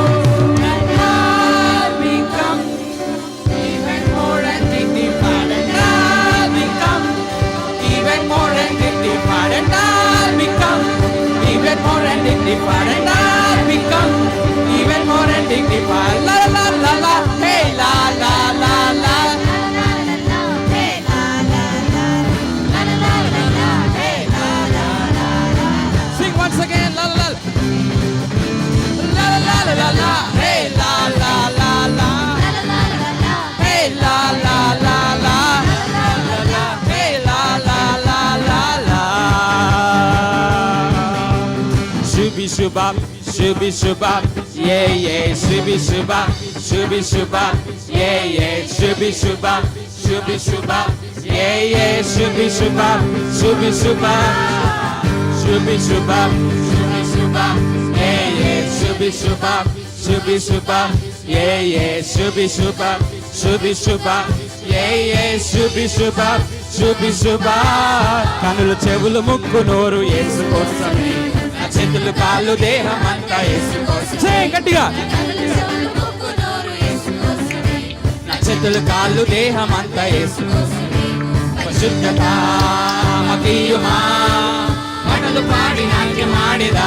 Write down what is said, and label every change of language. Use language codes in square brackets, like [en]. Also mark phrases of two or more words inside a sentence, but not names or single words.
[en] And I'll become even more and dignified. And I'll become even more and dignified. And I'll become even more and dignified. And I'll become even more and dignified. La la la la, hey la la la la. Sing once again, la la la. La la la la la, hey la la la la. Hey la la la la. Hey la la la la la. Shubi shubab, shubi shubab, yeah yeah. Shubi shubab, shubi shubab, yeah yeah. Shubi shubab, shubi shubab, yeah yeah. Shubi shubab, shubi shubab. Shubi shubab, shubi shubab, yeah yeah. Shubi shubab, shubi shubab, yeah yeah. Shubi shubab, shubi shubab, yeah yeah. Shubi shubab, shubi shubab. [te] కనులు చెవులు ముక్కు నోరు యేసు కోసమే, నా చేతులు కాళ్ళు దేహం అంతా యేసు కోసమే. గట్టిగా నా చేతులు కాళ్ళు దేహం అంతా యేసు కోసమే. పరిశుద్ధత మతీయుమా, పాటలు పాడి నాట్యం ఆడిదా.